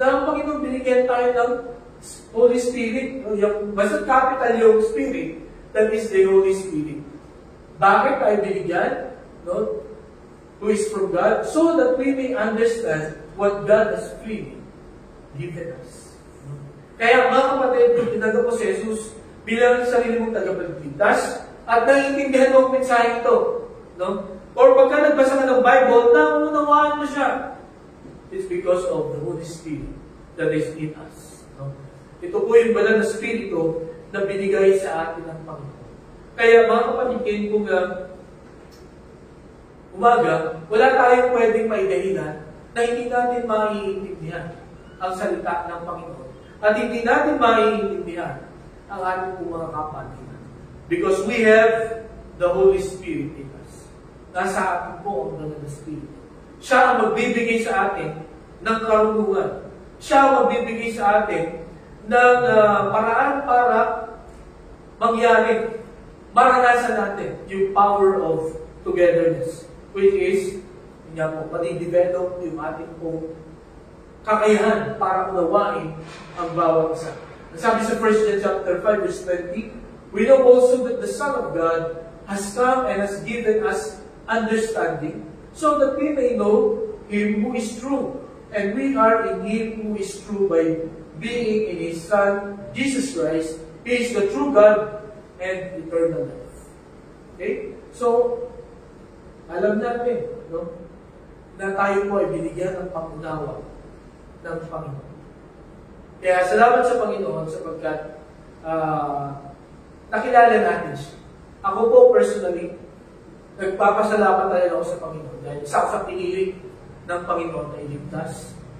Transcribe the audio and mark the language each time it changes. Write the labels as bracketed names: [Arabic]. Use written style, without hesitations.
[Filipino] Na ang Panginoon binigyan tayo ng Holy Spirit, basta capital yung Spirit, [English] that is the Holy Spirit. [Filipino] Bakit tayo binigyan? No? [English] Who is from God, so that we may understand what God has freely given us. [Filipino] Kaya mga kapatid, tinanggap mo si Jesus bilang sarili mong tagapagligtas at naiintindihan mo ang mensahe ito. No? Or pagka nagbasa ka ng Bible, naunawaan mo siya. [English] It's because of the Holy Spirit that is in us. [Filipino] No? Ito po yung banal na Spirito na binigay sa atin ng Panginoon. Kaya mga kapatid, kung umaga, wala tayong pwedeng maidahilan na hindi natin maiintindihan ang salita ng Panginoon. At hindi natin maiintindihan ang ating pong mga kapatiran. [English] Because we have the Holy Spirit in us. [Filipino] Nasa atin po ang banal na Spirit. Siya ang magbibigay sa atin ng karunungan. Siya ang magbibigay sa atin ng paraan para mangyari, maranasan natin yung [English] power of togetherness, [Filipino] which is, niya po, madidevelop yung ating pong kakayahan para unawain ang bawat isa. Sabi sa [English] 1 John chapter 5, verse 20, we know also that the Son of God has come and has given us understanding, so that we may know Him who is true. And we are in Him who is true by being in His Son, Jesus Christ. He is the true God and eternal life. Okay? [Filipino] So, alam natin, no, na tayo po ay binigyan ng pangunawa ng Panginoon. Kaya salamat sa Panginoon sapagkat nakilala natin siya. Ako po personally, nagpapasalamat talaga ako sa Panginoon dahil isa ako sa pinili ng Panginoon na iligtas.